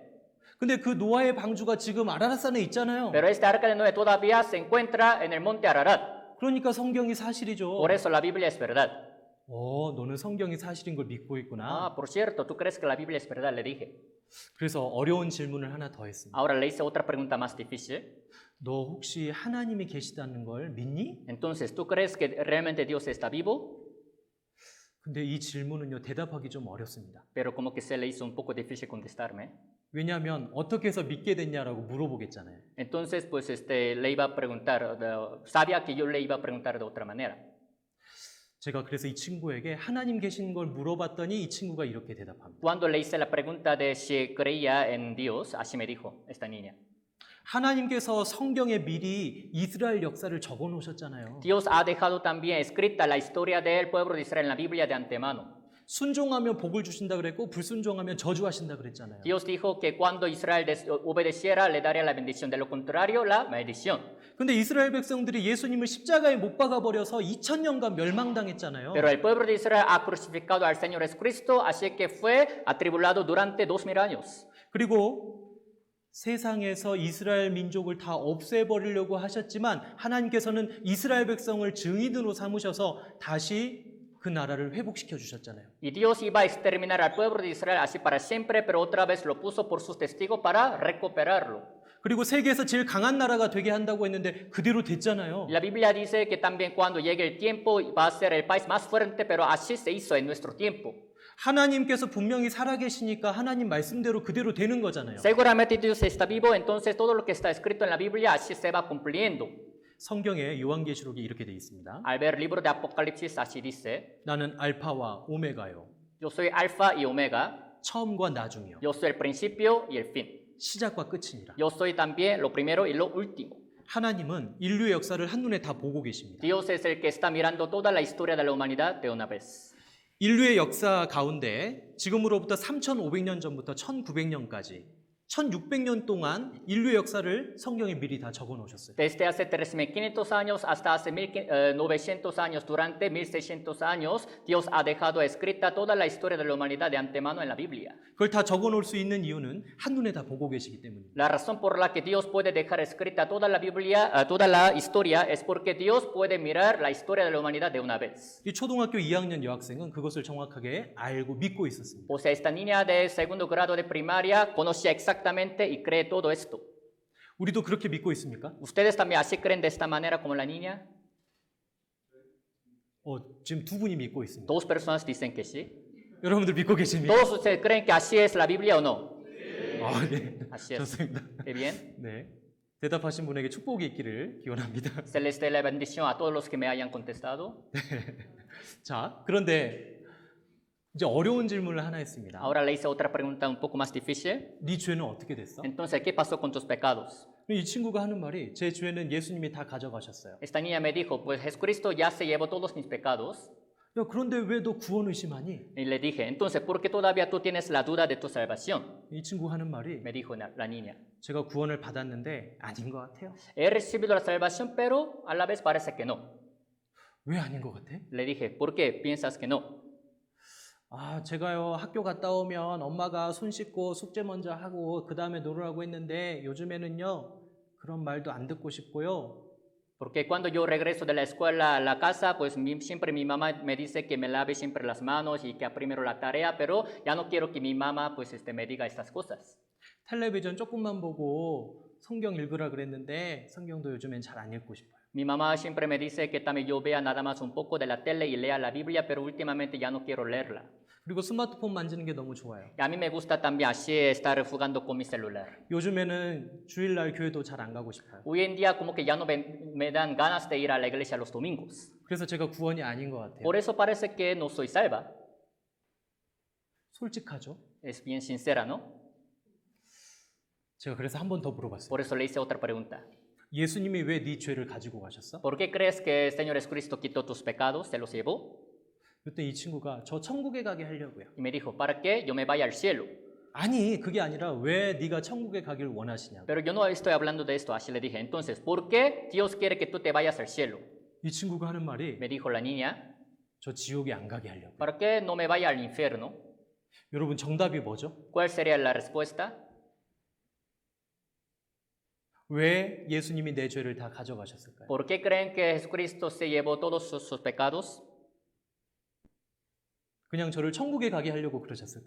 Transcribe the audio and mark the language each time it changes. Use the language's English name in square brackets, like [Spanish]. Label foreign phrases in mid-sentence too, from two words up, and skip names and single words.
[Korean] 근데 그 노아의 방주가 지금 아라랏산에 있잖아요. [Spanish] Pero este arca de Noé todavía se encuentra en el monte Ararat. [Korean] 그러니까 성경이 사실이죠. [Spanish] Por eso la Biblia es verdad. [Korean] 너는 성경이 사실인 걸 믿고 있구나. [Spanish] Ah, por cierto, ¿tú crees que la Biblia es verdad? Le dije. [Korean] 그래서 어려운 질문을 하나 더 했습니다. [Spanish] Ahora le hice otra pregunta más difícil. [Korean] 너 혹시 하나님이 계시다는 걸 믿니? [Spanish] Entonces, ¿tú crees que realmente Dios está vivo? [Korean] 근데 이 질문은요, 대답하기 좀 어렵습니다. [Spanish] Pero como que se le hizo un poco difícil contestarme. [Korean] 왜냐하면 어떻게 해서 믿게 됐냐라고 물어보겠잖아요. [Spanish] Entonces, pues le iba a preguntar, sabía que yo le iba a preguntar de otra manera. [Korean] 제가 그래서 이 친구에게 하나님 계신 걸 물어봤더니 이 친구가 이렇게 대답합니다. [Spanish] Cuando le hice la pregunta de si creía en Dios, así me dijo esta niña. [Korean] 하나님께서 성경에 미리 이스라엘 역사를 적어 놓으셨잖아요. [Spanish] Dios ha dejado también escrita la historia del pueblo de Israel en la Biblia de antemano. [Korean] 순종하면 복을 주신다 그랬고 불순종하면 저주하신다 그랬잖아요. [Spanish] Dios dijo que cuando Israel obedeciera le daría la bendición, de lo contrario la maldición. [Korean] 근데 이스라엘 백성들이 예수님을 십자가에 못 박아 버려서 2000년간 멸망당했잖아요. [Spanish] Pero el pueblo de Israel ha crucificado al Señor Jesucristo, así que fue atribulado durante 2000 años. [Korean] 그리고 세상에서 이스라엘 민족을 다 없애버리려고 하셨지만 하나님께서는 이스라엘 백성을 증인으로 삼으셔서 다시 그 나라를 회복시켜 주셨잖아요. [Spanish] Y Dios iba a exterminar al pueblo de Israel así para siempre, pero otra vez lo puso por sus testigos para recuperarlo. [Korean] 그리고 세계에서 제일 강한 나라가 되게 한다고 했는데 그대로 됐잖아요. [Spanish] La Biblia dice que también cuando llegue el tiempo va a ser el país más fuerte, pero así se hizo en nuestro tiempo. [Korean] 하나님께서 분명히 살아계시니까 하나님 말씀대로 그대로 되는 거잖아요. [Spanish] Seguramente Dios está vivo, entonces todo lo que está escrito en la Biblia así se va cumpliendo. [Korean] 성경에 요한계시록이 이렇게 돼 있습니다. [Spanish] Al ver el libro de Apocalipsis así dice, [Korean] 나는 알파와 오메가요. [Spanish] yo soy alfa y omega, [Korean] 처음과 나중이요. [Spanish] yo soy el principio y el fin. [Korean] 시작과 끝이니라. [Spanish] Yo soy también lo primero y lo último. [Korean] 하나님은 인류의 역사를 한눈에 다 보고 계십니다. [Spanish] Dios es el que está mirando toda la historia de la humanidad de una vez. [Korean] 인류의 역사 가운데 지금으로부터 3500년 전부터 1900년까지 1600년 동안 인류의 역사를 성경에 미리 다 적어 놓으셨어요. [Spanish] Desde hace 3500 años hasta hace 900 años, durante 1600 años, Dios ha dejado escrita toda la historia de la humanidad de antemano en la Biblia. [Korean] 그걸 다 적어 놓을 수 있는 이유는 한눈에 다 보고 계시기 때문입니다. [Spanish] La razón por la que Dios puede dejar escrita toda la Biblia, toda la historia, es porque Dios puede mirar la historia de la humanidad de una vez. [Korean] 이 초등학교 2학년 여학생은 그것을 정확하게 알고 믿고 있었습니다. [Spanish] O sea, esta niña de segundo grado de primaria conocía exactamente y cree todo esto. [Korean] 우리도 그렇게 믿고 있습니까? [Spanish] ¿Ustedes también así creen de esta manera como la niña? [Korean] 지금 두 분이 믿고 있습니다. [Spanish] Dos personas dicen que sí. [Korean] 여러분들 믿고 계십니까? [Spanish] ¿Todos ustedes creen que así es la Biblia o no? [Korean] 네. [Spanish] Así es. [Korean] 좋습니다. [Spanish] Qué bien. [Korean] 네. 대답하신 분에게 축복이 있기를 기원합니다. [Spanish] Se les dé la bendición a todos los que me hayan contestado. [Korean] 자, 그런데 이제 어려운 질문을 하나 했습니다. [Spanish] Ahora le hice otra pregunta un poco más difícil. [Korean] 네 죄는 어떻게 됐어? [Spanish] Entonces, ¿qué pasó con tus pecados? [Korean] 이 친구가 하는 말이 제 죄는 예수님이 다 가져가셨어요. [Spanish] Esta niña me dijo, pues Jesucristo ya se llevó todos mis pecados. [Korean] 야, 그런데 왜 너 구원 의심하니? [Spanish] Y le dije, entonces, ¿por qué todavía tú tienes la duda de tu salvación? [Korean] 이 친구가 하는 말이 [Spanish] Me dijo la niña. [Korean] 제가 구원을 받았는데 아닌 것 같아요. [Spanish] He recibido la salvación, pero a la vez parece que no. [Korean] 왜 아닌 것 같아? [Spanish] Le dije, ¿por qué piensas que no? [Korean] 아, 제가요 학교 갔다 오면 엄마가 손 씻고 숙제 먼저 하고 그 다음에 놀으라고 했는데 요즘에는요 그런 말도 안 듣고 싶고요. [Spanish] Porque cuando yo regreso de la escuela a la casa, pues siempre mi mamá me dice que me lave siempre las manos y que primero la tarea, pero ya no quiero que mi mamá pues me diga estas cosas. [Korean] 텔레비전 조금만 보고 성경 읽으라 그랬는데 성경도 요즘엔 잘 안 읽고 싶어요. [Spanish] Mi mamá siempre me dice que también yo vea nada más un poco de la tele y lea la Biblia, pero últimamente ya no quiero leerla. [Korean] 그리고 스마트폰 만지는 게 너무 좋아요. [Spanish] Y a mí me gusta también así estar jugando con mi celular. [Korean] 요즘에는 주일날 교회도 잘 안 가고 싶어요. [Spanish] Hoy en día como que ya no me dan ganas de ir a la iglesia los domingos. [Korean] 그래서 제가 구원이 아닌 것 같아요. [Spanish] Por eso parece que no soy salva. [Korean] 솔직하죠? [Spanish] Es bien sincera, ¿no? [Korean] 제가 그래서 한 번 더 물어봤어요. [Spanish] Por eso le hice otra pregunta. [Korean] 예수님이 왜 네 죄를 가지고 가셨어? [Spanish] ¿Por qué crees que el Señor Jesucristo quitó tus pecados, se los llevó? [Korean] 그때 이 친구가 저 천국에 가게 하려고요. [Spanish] Y me dijo, ¿para qué yo me vaya al cielo? [Korean] 아니, 그게 아니라 왜 네가 천국에 가길 원하시냐고. [Spanish] Pero yo no estoy hablando de esto, así le dije. Entonces, ¿por qué Dios quiere que tú te vayas al cielo? [Korean] 이 친구가 하는 말이 [Spanish] Me dijo la niña, [Korean] 저 지옥에 안 가게 하려고. [Spanish] ¿para qué no me vaya al infierno? [Korean] 여러분 정답이 뭐죠? [Spanish] ¿Cuál sería la respuesta? [Korean] 왜 예수님이 내 죄를 다 가져가셨을까요? [Spanish] ¿Por qué creen que Jesucristo se llevó todos sus pecados? [Korean] 그냥 저를 천국에 가게 하려고 그러셨을까요?